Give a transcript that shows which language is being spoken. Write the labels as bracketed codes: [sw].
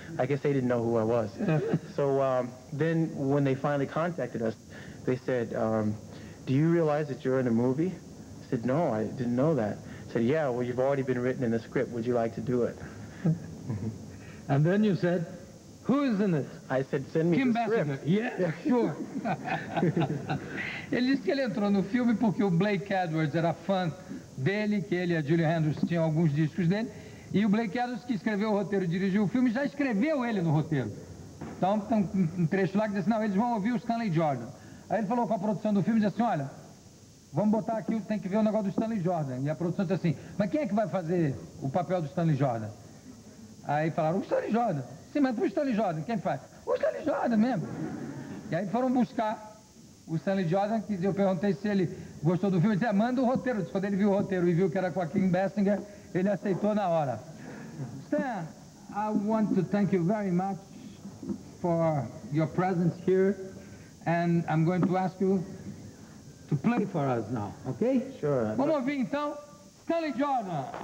[en] I guess they didn't know who I was. So then when they finally contacted us, they said, do you realize that you're in a movie? I said, no, I didn't know that. I said, yeah, well, you've already been written in the script. Would you like to do it? And then you said, who is in it? I said, send me the script. Yeah, sure. [pt] Ele disse que ele entrou no filme porque o Blake Edwards era fã dele, que ele e a Julie Andrews tinham alguns discos dele, e o Blake Edwards, que escreveu o roteiro e dirigiu o filme, já escreveu ele no roteiro. Então tem um trecho lá que diz assim, não, eles vão ouvir o Stanley Jordan. Aí ele falou com a produção do filme, disse assim, olha, vamos botar aqui, tem que ver o negócio do Stanley Jordan. E a produção disse assim, mas quem é que vai fazer o papel do Stanley Jordan? Aí falaram, o Stanley Jordan. Sim, mas o Stanley Jordan, quem faz? O Stanley Jordan mesmo. E aí foram buscar o Stanley Jordan, que eu perguntei se ele gostou do filme, ele disse, manda o roteiro. Quando ele viu o roteiro e viu que era com a Kim Basinger, ele aceitou na hora. [en] Stan, I want to thank you very much for your presence here, and I'm going to ask you to play for us now, okay? Sure. [pt] Vamos ouvir então, Stanley Jordan.